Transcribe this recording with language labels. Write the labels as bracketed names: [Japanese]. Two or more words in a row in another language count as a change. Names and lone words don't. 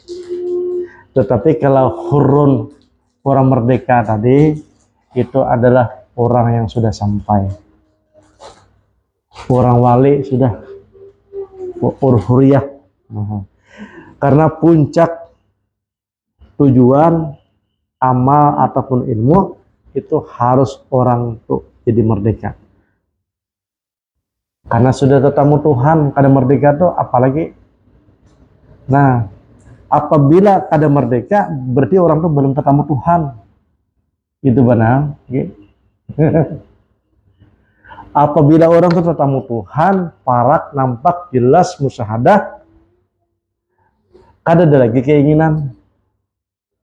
[Indonesian] Tetapi kalau hurun, orang merdeka tadi, itu adalah orang yang sudah sampai. Orang wali sudah huriyah. Karena puncak tujuan amal ataupun ilmu itu harus orang tuh jadi merdeka. [Banjar] Karena sudah tetamu Tuhan, kada merdeka tuh apalagi. Nah, apabila kada merdeka berarti orang tuh belum tetamu Tuhan. [Indonesian] Itu benar. [Banjar] Apabila orang tuh tetamu Tuhan, parak, nampak, jelas, musyahadah, kada ada lagi keinginan.